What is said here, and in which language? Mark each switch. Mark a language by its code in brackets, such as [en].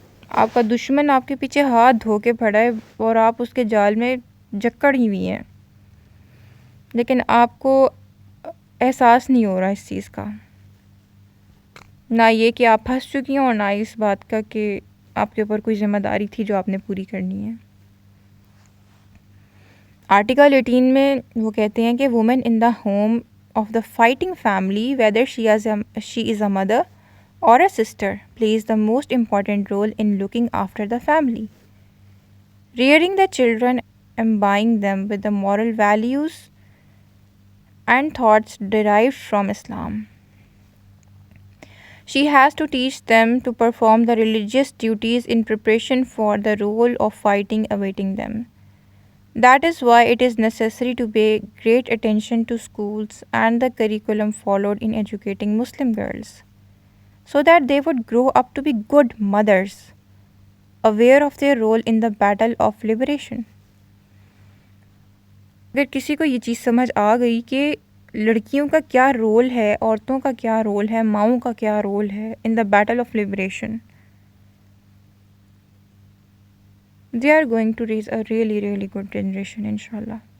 [ur] آپ کا دشمن آپ کے پیچھے ہاتھ دھو کے پڑا ہے اور آپ اس کے جال میں جکڑی ہوئی ہیں، لیکن آپ کو احساس نہیں ہو رہا اس چیز کا، نہ یہ کہ آپ پھنس چکی ہیں اور نہ اس بات کا کہ آپ کے اوپر کوئی ذمہ داری تھی جو آپ نے پوری کرنی ہے. آرٹیکل 18 میں وہ کہتے ہیں کہ [en] Woman in the home of the fighting family whether she is a mother or a sister plays the most important role in looking after the family, rearing the children, imbuing them with the moral values and thoughts derived from Islam. She has to teach them to perform the religious duties in preparation for the role of fighting awaiting them. That is why it is necessary to pay great attention to schools and the curriculum followed in educating Muslim girls, so that they would grow up to be good mothers, aware of their role in the battle of liberation. [ur] اگر کسی کو یہ چیز سمجھ آ گئی کہ لڑکیوں کا کیا رول ہے، عورتوں کا کیا رول ہے، ماؤں کا کیا رول ہے [en] in the battle of liberation, they are going to raise a really really good generation [ur] انشاءاللہ.